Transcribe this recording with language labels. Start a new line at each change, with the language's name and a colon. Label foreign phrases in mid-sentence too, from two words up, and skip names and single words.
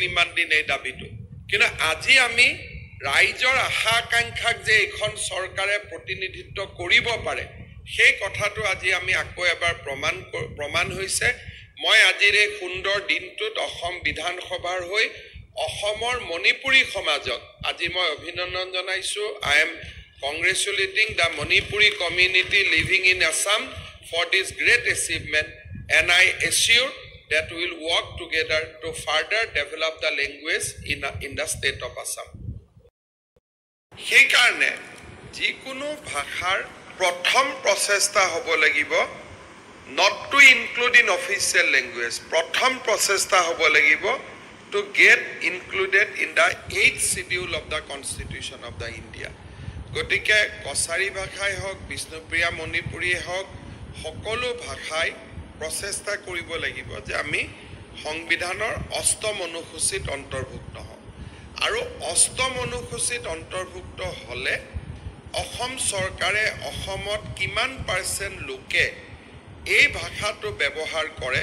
Assamese: ইমান দিন এই দাবীটো কিন্তু আজি আমি ৰাইজৰ আশা আকাংক্ষাক যে এখন চৰকাৰে প্ৰতিনিধিত্ব কৰিব পাৰে সেই কথাটো আজি আমি আকৌ এবাৰ প্ৰমাণ হৈছে মই আজিৰ এই সুন্দৰ দিনটোত অসম বিধানসভাৰ হৈ অসমৰ মণিপুৰী সমাজক আজি মই অভিনন্দন জনাইছো
English: I am congratulating the Manipuri community living in Assam for this great achievement and I assure that we will work together to further develop the language in the state of Assam.
Assamese: সেই কাৰণে যিকোনো ভাষাৰ প্ৰথম প্ৰচেষ্টা হ'ব লাগিব
English: not to include in official language
Assamese: প্ৰথম প্ৰচেষ্টা হ'ব লাগিব
English: to get included in the 8th schedule of the constitution of the India
Assamese: গতিকে কছাৰী ভাষাই হওক বিষ্ণুপ্ৰিয়া মণিপুৰীয়ে হওক সকলো ভাষাই প্ৰচেষ্টা কৰিব লাগিব যে আমি সংবিধানৰ ৮ম অনুসূচীত অন্তৰ্ভুক্ত হওঁ আৰু ৮ম অনুসূচীত অন্তৰ্ভুক্ত হ'লে অসম চৰকাৰে অসমত কিমান পাৰ্চেণ্ট লোকে এই ভাষাটো ব্যৱহাৰ কৰে